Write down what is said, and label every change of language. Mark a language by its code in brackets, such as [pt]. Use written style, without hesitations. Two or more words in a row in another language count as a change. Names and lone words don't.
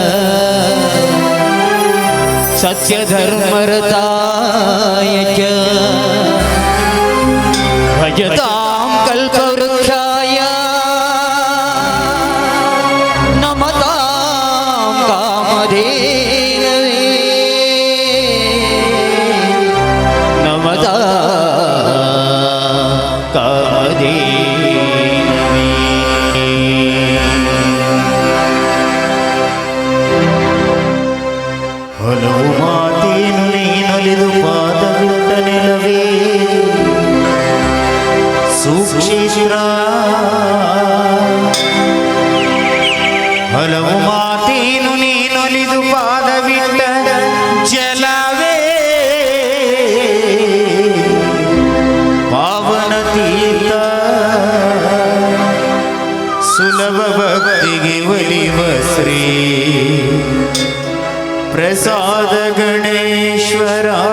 [sa] सत्यधर्मरताय च भजतां कल्पवृक्षाय नमतां कामधेनवे नमतां कामधेनवे। [kn] ಹಲವು ಮಾತೇನು ನೀನೊಲಿದು ಪಾದವಿಟ್ಟ ನೆಲವೇ ಸುಕ್ಷೇತ್ರ. ಹಲವು ಮಾತೇನು ನೀನೊಲಿದು ಪಾದವಿಟ್ಟ ಜಲವೇ ಪಾವನ ತೀರ್ಥ ಸುಲಭ ಭಕ್ತಿಗೆ ಒಲಿವ ಶ್ರೀ ಪ್ರಸಾದ ಗಣೇಶ್ವರ.